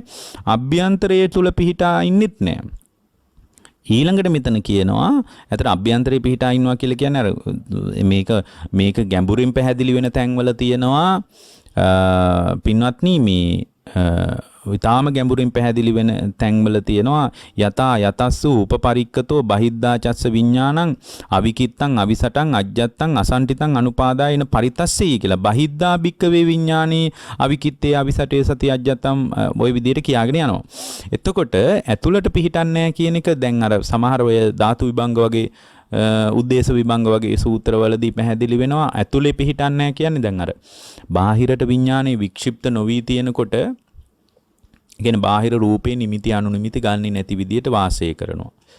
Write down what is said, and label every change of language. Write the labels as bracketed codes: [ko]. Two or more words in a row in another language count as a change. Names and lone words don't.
[si] අභ්‍යන්තරයේ තුල පිහිටා ඉන්නෙත් නැහැ. ඊළඟට මෙතන කියනවා අතට අභ්‍යන්තරේ පිහිටා ඉන්නවා කියලා කියන්නේ අර මේක ගැඹුරින් පැහැදිලි වෙන තැන්වල තියෙනවා පින්වත්නි මේ ඊටාම ගැඹුරින් පැහැදිලි වෙන තැන්වල තියෙනවා [pi] යතා යතස්සු උපපරික්කතෝ බහිද්දා චස්ස විඥානං අවිකිත්තං අවිසටං අජ්ජත්තං අසන්ටිතං අනුපාදායන පරිතස්සෙයි [si] කියලා. [pi] බහිද්දා භික්කවේ විඥානේ අවිකිත්තේ අවිසටේ සති අජ්ජත්තම් [si] ওই විදිහට කියාගෙන යනවා. එතකොට ඇතුළට පිහිටන්නේ නැහැ කියන එක දැන් අර සමහර ඔය ධාතු විභංග වගේ උද්දේශ විභංග වගේ සූත්‍රවලදී පැහැදිලි වෙනවා. ඇතුලේ පිහිටන්නේ නැහැ කියන්නේ දැන් අර බාහිරට විඥානේ වික්ෂිප්ත නොවි තියෙනකොට කියන්නේ බාහිර රූපේ නිමිති අනුනිමිති ගන්නේ නැති විදියට වාසය කරනවා.